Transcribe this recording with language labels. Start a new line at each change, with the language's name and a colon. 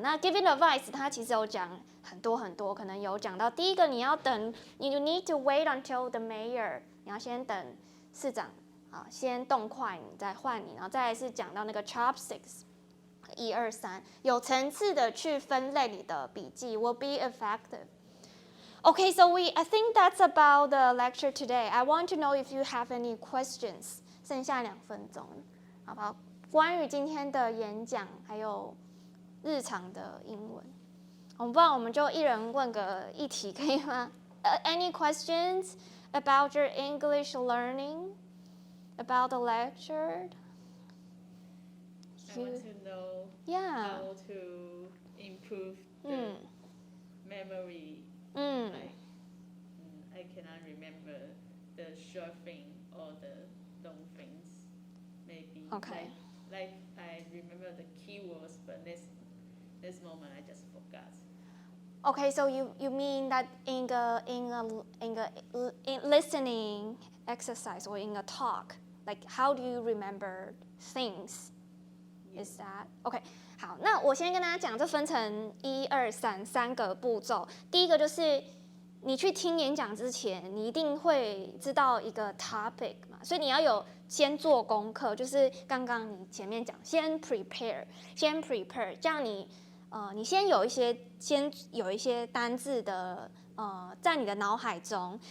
Chinese: 那
English: giving advice
Chinese: 它其实有讲很多，可能有讲到第一个，你要等 ，
English: you need to wait until the mayor，
Chinese: 你要先等市长啊，先动筷，你再换你，然后再来是讲到那个 chopsticks。 1、2、3，有层次的去分类你的笔记
English: will be effective. Okay, so I think that's about the lecture today. I want to know if you have any questions.
Chinese: 剩下2分钟，好不好？关于今天的演讲还有日常的英文，不然我们就一人问个1题，可以吗？
English: Any questions about your English learning? About the lecture? I want to know Yeah. how to improve the memory. Like, I cannot remember the short thing or the long things. Maybe. Okay. Like I remember the keywords, but this moment I just forgot. Okay, so you mean that in listening exercise or in a talk, like how do you remember things? Is that okay?
Chinese: 好，那我先跟大家讲，这分成1、2、3个步骤。第一个就是你去听演讲之前，你一定会知道一个 topic 嘛，所以你要有先做功课，就是刚刚你前面讲，先 prepare， 这样你先有一些单字的在你的脑海中。